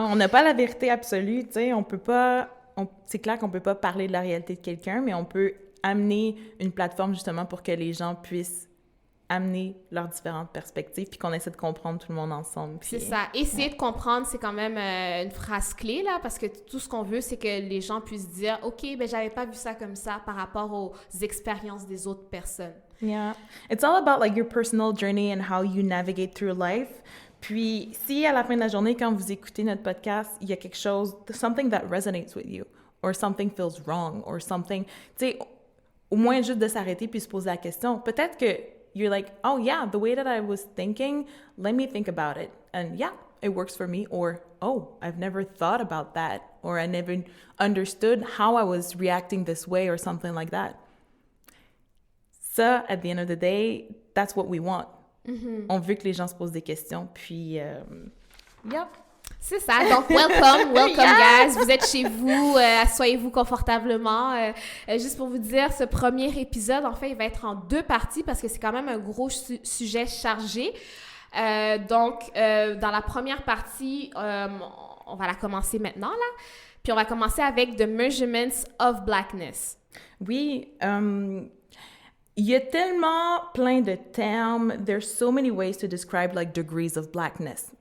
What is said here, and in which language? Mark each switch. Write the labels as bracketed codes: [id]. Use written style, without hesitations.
[fr] Non, on n'a pas la vérité absolue, tu sais, on peut pas... c'est clair qu'on peut pas parler de la réalité de quelqu'un, mais on peut amener une plateforme justement pour que les gens puissent amener leurs différentes perspectives puis qu'on essaie de comprendre tout le monde ensemble. Puis, c'est ça. Essayer de comprendre, c'est quand même une phrase clé, là, parce que tout ce qu'on veut, c'est que les gens puissent dire « OK, ben j'avais pas vu ça comme ça par rapport aux expériences des autres personnes. » [en] Yeah. It's all about like your personal journey and how you navigate through life. [fr] Puis, si à la fin de la journée, quand vous écoutez notre podcast, il y a quelque chose, [en] something that resonates with you, or something [fr] feels wrong, or something, tu sais, au moins juste de s'arrêter puis se poser la question. Peut-être que [en] you're like, oh yeah, the way that I was thinking, let me think about it. And yeah, it works for me. Or, oh, I've never thought about that. Or I never understood how I was reacting this way or something like that. Ça, at the end of the day, that's what we want. Mm-hmm. [fr] On veut que les gens se posent des questions. Puis, yeah. C'est ça. Donc, [en] welcome, guys. [fr] Vous êtes chez vous. Asseyez-vous confortablement. Juste pour vous dire, ce premier épisode, en fait, il va être en 2 parties parce que c'est quand même un gros sujet chargé. Donc, dans la première partie, on va la commencer maintenant, là. Puis, on va commencer avec The Measurements of Blackness. Oui. Il y a tellement plein de termes. [en] There's so many ways to describe, like, degrees of blackness.